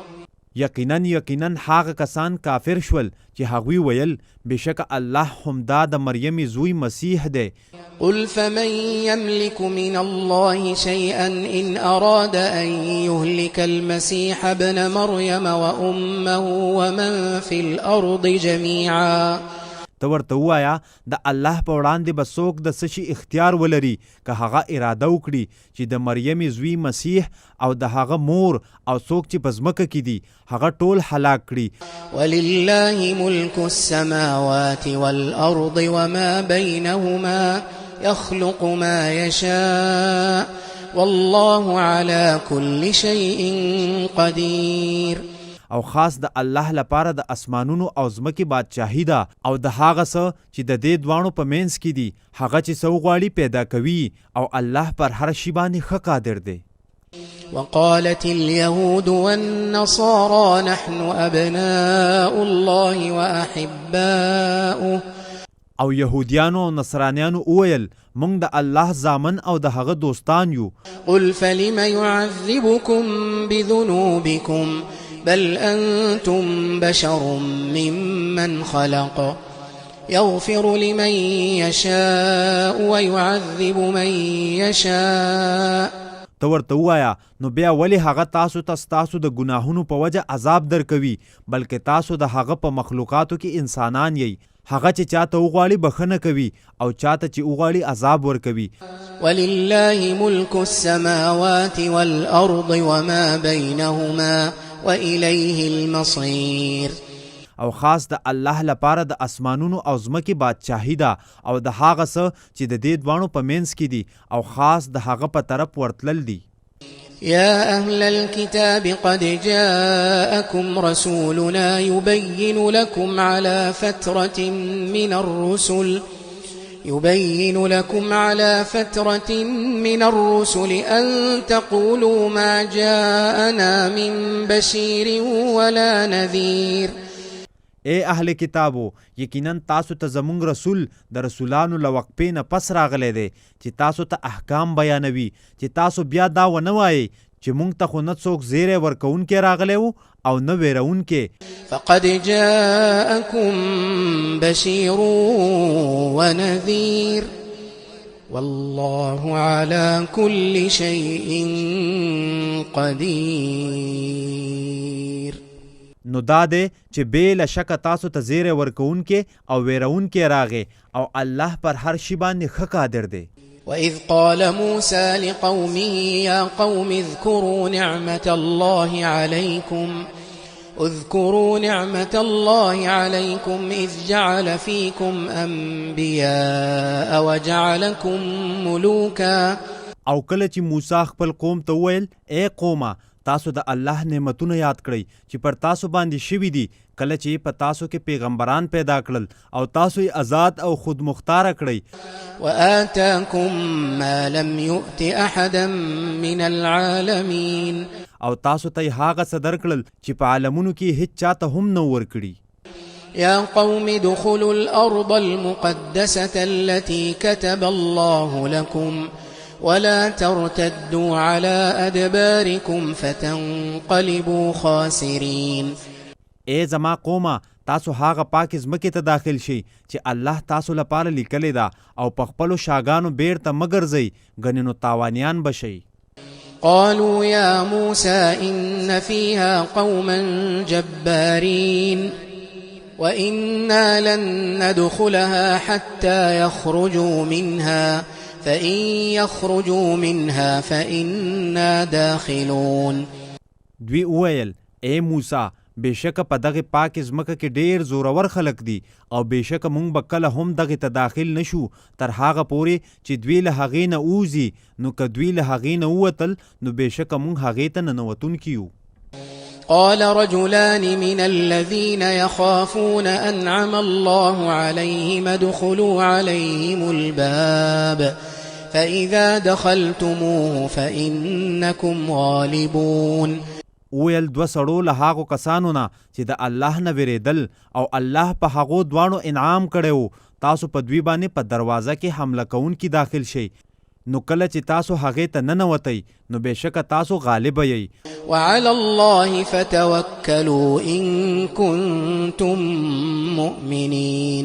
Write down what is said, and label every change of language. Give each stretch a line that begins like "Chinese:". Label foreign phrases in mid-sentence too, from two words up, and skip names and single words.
Pashto: یقینا هغه کسان کافر شول چې هغوی ویل بېشکه الله همدا د مریم زوی مسیح دی.
Arabic: قل فمن يملك من الله شيئا إن أراد أن يهلك المسيح ابن مريم وأمه ومن في الأرض جميعا.
Pashto: ته ورته ووایه د الله په وړاندې به څوک د څه شي اختیار ولري که هغه اراده وکړي چې د مریم زوی مسیح او د هغه مور او څوک چې په ځمکه کې دي هغه ټول هلاک کړي.
Arabic: ولله ملك السماوات والأرض وما بينهما يخلق ما يشاء والله على كل شيء قدير.
Pashto: او خاص د الله لپاره د اسمانونو او ځمکې بادشاهي ده او د هغه څه چې د دې دواړو په منځ کې دي هغه چې څه وغواړي پیدا کوي او الله پر هر شي باندې ښه قادر دی.
Arabic: وقالت اليهود والنصارى نحن أبناء الله وأحباؤه.
Pashto: او يهوديانو او نصرانيانو وویل موږ د الله زامن او د هغه دوستان یو.
Arabic: قل فلم يعذبكم بذنوبكم بل أنتم بشر ممن خلق يغفر لمن يشاء ويعذب من يشاء.
Pashto: ته ورته ووایه نو بیا ولې هغه تاسو ته ستاسو د ګناهونو په وجه عذاب درکوي بلکې تاسو د هغه په مخلوقاتو کې انسانان یئ. هغه چې چاته وغواړي بخښنه کوي او چاته چې وغواړي عذاب ورکوي.
Arabic: ولله ملك السماوات والأرض وما بينهما وإليه المصير.
Pashto: او خاص د الله لپاره د اسمانونو او ځمکې بادشاهي ده او د هغه څه چې د دې دواړو په منځ کې دي او خاص د هغه په طرف ورتلل دي.
Arabic: يا أهل الكتاب قد جاءكم رسولنا يبين لكم على فترة من الرسل أن تقولوا ما جاءنا من بشير ولا نذير.
Pashto: اے اهل کتابو یقینا تاسو ته زمونږ رسول د رسولانو له وقفې نه پس راغلی دی چې تاسو ته احکام بیانوي چې تاسو بیا دا ونه وایئ چې موږ ته خو نه څوک زیری ورکوونکی راغلی و او نه ویرونکی.
Arabic: فقد جاءكم بشير ونذير والله على كل شيء قدير.
Pashto: نو دا دی چې بې له شکه تاسو ته زیری ورکوونکی او ویرونکی راغی او الله پر هر شي باندې ښه قادر دی.
Arabic: وإذ قال موسى لقومه يا قوم اذكروا نعمة الله عليكم إذ جعل فيكم أنبياء وجعلكم ملوكا.
Pashto: او کله چې موسی خپل قوم ته وویل اے قومه تاسو د الله نعمتونه یاد کړئ چې پر تاسو باندې شوي دي کله چې په تاسو کې پیغمبران پیدا کړل او تاسو یې آزاد او خود مختاره کړئ.
Arabic: وآتاكم ما لم يؤت أحدا من العالمين.
Pashto: او تاسو ته هغه څه درکړل چې په عالمونو کې هیڅ چاته هم نه ورکړي.
Arabic: يا قوم ادخلوا الأرض المقدسة التي كتب الله لكم ولا ترتدوا على أدباركم فتنقلبوا خاسرين.
Pashto: اے زما قومه تاسو هغه پاک ځمکې ته داخل شئ چې الله تاسو لپاره لیکلې ده او په خپلو شاګانو بیرته مه ګرځئ ګنې نو تاوانیان بشئ.
Arabic: قالوا يا موسى إن فيها قوما جبارين وإنا لن ندخلها حتى يخرجوا منها فإن يخرجوا منها فإنا داخلون.
Pashto: دوی وویل اے موسی بېشکه په دغه پاک ځمکه کې ډېر زورور خلک دي او بېشکه موږ به کله هم دغې ته داخل نشو تر هغه پورې چې دوی له هغې نه ووځي. نو که دوی له هغې نه ووتل نو بېشکه موږ هغې ته ننوتونکي یو.
Arabic: قال رجلان من الذين يخافون أنعم الله عليهم ادخلوا عليهم الباب فإذا دخلتموه فإنكم غالبون.
Pashto: ویل دوه سړو له هغو کسانو نه چې د الله نه ویرېدل او الله په هغو دواړو انعام کړی و تاسو په دوی باندې په دروازه کې حمله کوونکي داخل شئ. نو کله چې تاسو هغې ته ننوتئ نو بېشکه تاسو غالبه یئ.
Arabic: وعلى الله فتوکلوا ان کنتم مؤمنین.